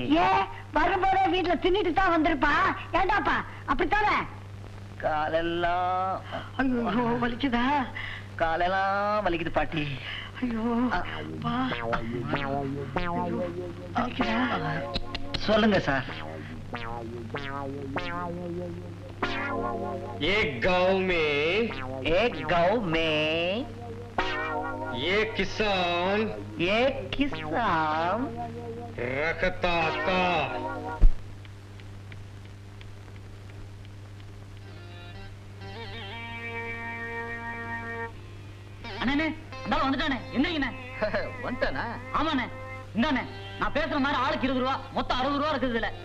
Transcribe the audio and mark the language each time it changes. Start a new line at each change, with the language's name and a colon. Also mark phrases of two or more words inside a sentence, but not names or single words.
Tamil: ஏ, வரும்போதே வீட்டுல தின்னுட்டு தான் வந்திருப்பா. ஏண்டாப்பா அப்படித்தானே? காலெல்லாம் ஐயோ வலிக்குதா? காலெல்லாம் வலிக்குது பாட்டி. ஐயோ அப்பா. வலிக்குதா? சொல்லுங்க சார்.
Hindi: एक गांव में एक गाँव में ये किसान ये किसान रखता था
Tamil: அண்ணே இந்தாலும் வந்துட்டானே என்னங்கண்ணே வந்துட்டானா? ஆமாண்ணே இந்தாண்ணே நான் பேசுற மாதிரி ஆளுக்கு 20 ரூபா மொத்தம் 60 ரூபா இருக்குது இதுல